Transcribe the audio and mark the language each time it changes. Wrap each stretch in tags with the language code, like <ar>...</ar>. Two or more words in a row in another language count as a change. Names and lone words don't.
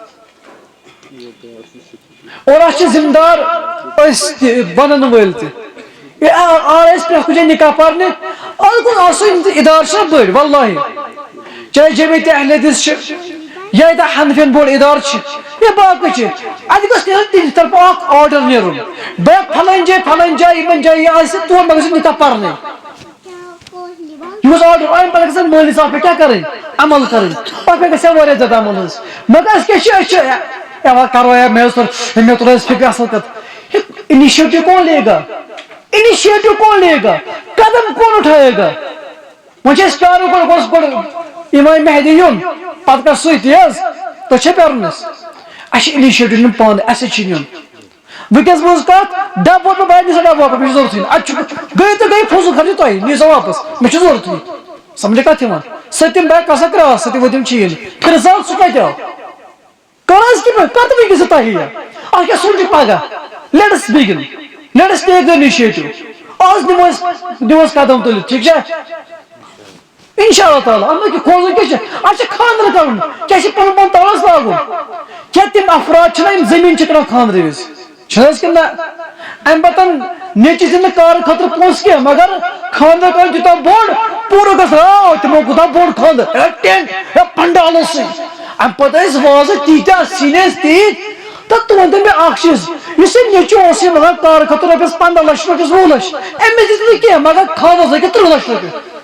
<ks>اور اتھ چھِ ذمہٕ دار أسۍ تہِ بنن وٲلۍ تہِ آ أسۍ پرٛٮ۪تھ کُنہِ جایہِ نکاح پرنہِ اتھ گوٚژھ آسُن ادارٕ چھِ بٔڑۍ واللہ چاہے جمیعت اہل حدیث چھِ یا ییٚتہِ حنفین بوٚڑ ادارٕ چھِ یا باقٕے چھِ اتہِ گوٚژھ تِہنٛدِ طرفہٕ اکھ آرڈر نیرُن فلٲنۍ جایہِ یِمن جایہِ یہِ آسہِ تور مہ گٔژھِو نکاح پرنٕے یہ گوٚژھ آرڈر امہِ پتہٕ گژھن مٲلِس اتھ پٮ۪ٹھ کیاہ کرٕنۍ عمل کرٕنۍ اتھ پٮ۪ٹھ گژھِ ہا واریاہ زیادٕ عمل حظ مگر أسۍ کیاہ چھِ کرو یا مےٚ تُل حظ فکر اصل کتھ</ks> <ur>انیشیٹو کون لے گا انیشیٹو کون لے گا قدم کون اٹھائے گا</ur> <ks>وۄنۍ چھِ أسۍ پیارُن گۄڈٕ گۄڈٕ امام مہدی یُن پتہٕ کر سُے تی حظ تۄہہِ چھا پیارُن اَسہِ اَسہِ چھِ انیشیٹو نیُن پانہٕ اَسے چھِ نیُن وٕنکیٚس بوٗز کتھ ڈبہٕ ووت بہٕ نہِ سا ڈبہٕ واپس مےٚ چھُ ضروٗرتھٕے نہٕ اَتہِ چھُ گٔے تہٕ گٔے فضوٗل خرچی تۄہہِ نِیِو سا واپس مےٚ چھُ ضروٗرتھٕے سمجھے کتھ یِوان سٔتِم بیگ کسا کراس سٔتِم ؤتِم چیٖن پھر سال سُہ کتہِ آو کر حظ کہِ کتھ وٕنکیٚس تۄہہِ اتھ کیاہ سونٛچہِ پگاہ</ks> <en>let's begin let's take the initiative</en> <ks>آز دِمو أسۍ قدم تُلِتھ ٹھیٖک چھا</ks> <ar>انشاء اللہ تعالیٰ</ar> <ks>اتھ منٛز کھوژُن کیٛاہ چھُ اتھ چھُ خاندر کرُن کیٛاہ چھُ پنُن پان تالس لاگُن کیٛاہ تِم افراد چھِنہ یِم زٔمیٖن چھِ کٕنان خاندرٕ وِزِ چھِ حظ کِنہٕ نہ امہِ پتہٕ نیچی دِنہٕ کارٕ خٲطرٕ پونٛسہٕ کینٛہہ مگر خاندر کرُن تیوٗتاہ بوٚڑ پوٗرٕ گژھِ تِمو کوٗتاہ بوٚڑ خاندر ہے ٹینٹ ہے پنڈالو سۭتۍ امہِ پتہٕ ٲسۍ وازٕ تیٖتیاہ سِنۍ ٲسۍ تیٖتۍ تہٕ تہٕ ؤنۍ تو مےٚ اکھ چیٖز یُس یہِ نیچوٗ اوس یہِ مگر کارٕ خٲطرٕ رۄپیس 15 لچھ رۄپیس 20 لچھ أمِس دِتۍ نہٕ کینٛہہ مگر خاندرس لٔگِتھ 30 لچھ رۄپیہِ</ks>